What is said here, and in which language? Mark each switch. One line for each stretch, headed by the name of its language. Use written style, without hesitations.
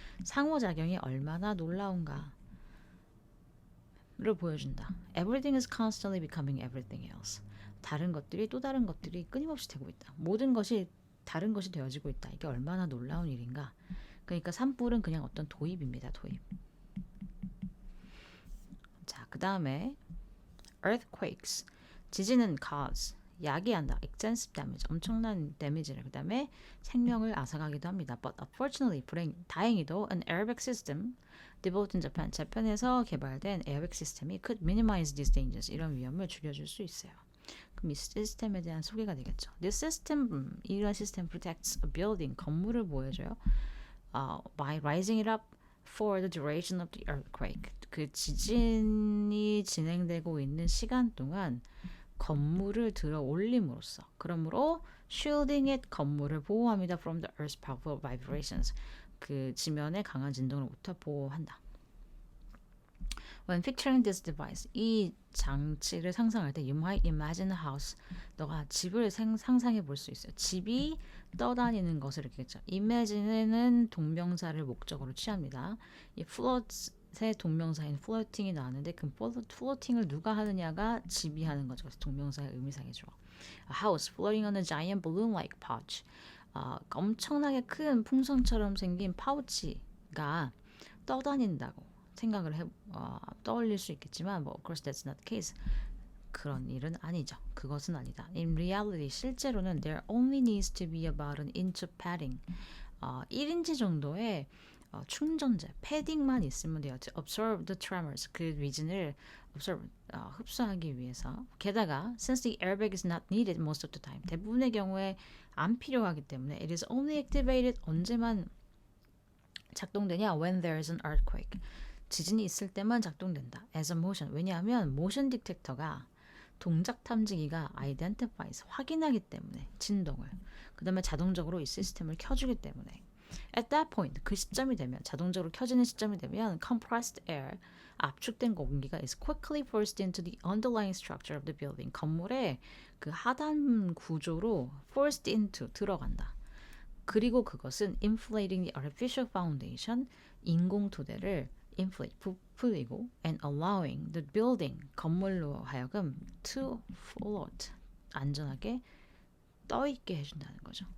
Korean: 상호작용이 얼마나 놀라운가를 보여준다.
English: Everything is constantly becoming everything else.
Korean: 다른 것들이 또 다른 것들이 끊임없이 되고 있다. 모든 것이 다른 것이 되어지고 있다. 이게 얼마나 놀라운 일인가. 그러니까 산불은 그냥 어떤 도입입니다. 도입. 자, 그 다음에 earthquakes. 지진은 cause. 야기한다.
English: extensive damage.
Korean: 엄청난 데미지를. 그 다음에 생명을 앗아가기도 합니다.
English: But unfortunately,
Korean: 다행히도
English: an airbag system developed in Japan.
Korean: 재팬에서 개발된 에어백 시스템이
English: could minimize these dangers.
Korean: 이런 위험을 줄여줄 수 있어요. 그럼 이 시스템에 대한 소개가 되겠죠.
English: This system,
Korean: 이런 시스템
English: protects a building,
Korean: 건물을 보여줘요.
English: By rising it up for the duration of the earthquake.
Korean: 그 지진이 진행되고 있는 시간 동안 건물을 들어 올림으로써, 그러므로
English: shielding it,
Korean: 건물을 보호합니다.
English: From the earth's powerful vibrations.
Korean: 그 지면의 강한 진동으로부터 보호한다.
English: When picturing this device,
Korean: 이 장치를 상상할 때
English: you might imagine a house.
Korean: 너가 집을 상상해 볼 수 있어요. 집이 떠다니는 것을 이렇게겠죠. imagine는 동명사를 목적으로 취합니다. 이 float의 동명사인 floating이 나왔는데 그 floating을 누가 하느냐가 집이 하는 거죠. 그래서 동명사의 의미상이죠.
English: A house floating on a giant balloon-like pouch.
Korean: 엄청나게 큰 풍선처럼 생긴 파우치가 떠다닌다고 생각을 떠올릴 수 있겠지만,
English: of course that's not the case.
Korean: 그런 일은 아니죠. 그것은 아니다.
English: In reality,
Korean: 실제로는
English: there only needs to be about an inch of padding.
Korean: 1인치 정도의 충전재, 패딩만 있으면 돼요.
English: To absorb the tremors,
Korean: 그 위진을 흡수하기 위해서. 게다가
English: since the airbag is not needed most of the time,
Korean: 대부분의 경우에 안 필요하기 때문에
English: it is only activated,
Korean: 언제만 작동되냐?
English: When there is an earthquake.
Korean: 지진이 있을 때만 작동된다.
English: As a motion.
Korean: 왜냐하면 모션 디텍터가, 동작 탐지기가 identifies, 확인하기 때문에 진동을. 그 다음에 자동적으로 이 시스템을 켜주기 때문에.
English: At that point,
Korean: 그 시점이 되면, 자동적으로 켜지는 시점이 되면
English: compressed air,
Korean: 압축된 공기가
English: is quickly forced into the underlying structure of the building.
Korean: 건물의 그 하단 구조로
English: forced into,
Korean: 들어간다. 그리고 그것은
English: inflating the artificial foundation,
Korean: 인공 토대를 inflate, 부풀리고
English: and allowing the building,
Korean: 건물로 하여금
English: to float,
Korean: 안전하게 떠있게 해준다는 거죠.